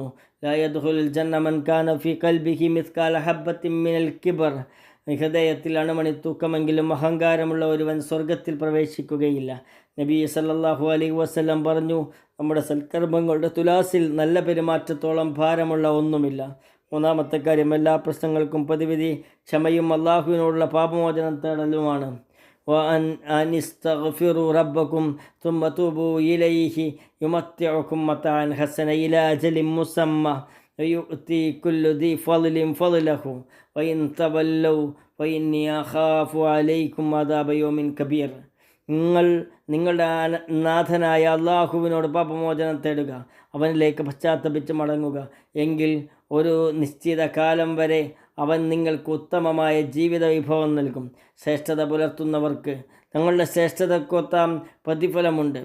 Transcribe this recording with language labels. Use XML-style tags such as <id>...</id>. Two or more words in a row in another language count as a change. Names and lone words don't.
<ar>لا يدخل الجنة من كان في قلبه مثقال حبة من الكبر,</ar> <ml>ഹൃദയത്തിൽ അണുമണി തൂക്കമെങ്കിലും അഹങ്കാരമുള്ള ഒരുവൻ സ്വർഗത്തിൽ പ്രവേശിക്കുകയില്ല. നബി</ml> <ar>صلى الله عليه وسلم</ar> <ml>പറഞ്ഞു, നമ്മുടെ സൽക്കർമ്മങ്ങളുടെ തുലാസിൽ നല്ല പെരുമാറ്റത്തോളം ഭാരമുള്ള ഒന്നുമില്ല. 3. കാര്യം, എല്ലാ പ്രശ്നങ്ങൾക്കും പ്രതിവിധി ക്ഷമയും അള്ളാഹുവിനോടുള്ള പാപമോചനം തേടലുമാണ്.</ml> <ar>وَأَنِسْتَغْفِرُوا رَبَّكُمْ ثُمَّ تُوبُوا إِلَيْهِ يُمَتِّعُكُمْ مَتَاعًا حَسَنًا إِلَى أَجَلٍ مُّسَمًّى وَيُؤْتِي كُلَّ ذِي فَضْلٍ فَضْلَهُ وَإِن تَوَلَّوْا فَإِنِّي أَخَافُ عَلَيْكُمْ عَذَابَ يَوْمٍ كَبِيرٍ.</ar> <ml>നിങ്ങളുടെ നാഥനായ അള്ളാഹുവിനോട് പാപമോചനം തേടുക, അവനിലേക്ക് പശ്ചാത്തപിച്ച് മടങ്ങുക. എങ്കിൽ ഒരു നിശ്ചിത കാലം വരെ അവൻ നിങ്ങൾക്ക് ഉത്തമമായ ജീവിത വിഭവം നൽകും. ശ്രേഷ്ഠത പുലർത്തുന്നവർക്ക് തങ്ങളുടെ ശ്രേഷ്ഠതക്കൊത്ത പ്രതിഫലമുണ്ട്.</ml>